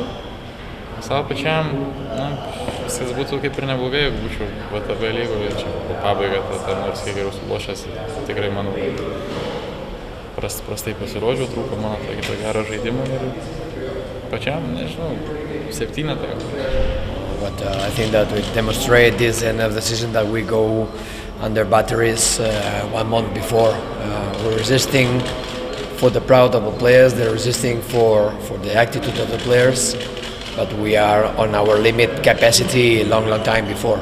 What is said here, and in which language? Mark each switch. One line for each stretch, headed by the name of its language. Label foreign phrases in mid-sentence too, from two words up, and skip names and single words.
Lithuanian: Savo pačiam, viskas būtų kaip ir neblogai, jeigu būčiau VTB lygoje, čia po pabaigą, nors kiek geriau sulošęs, tikrai manau, prastai pasirodžiau, trūko mano to gero žaidimo ir pačiam, nežinau, 7 tai.
English: But I think that we demonstrate this end of the season that we go under batteries 1 month before. We're resisting for the proud of the players, they're resisting for the attitude of the players, but we are on our limit capacity a long time before.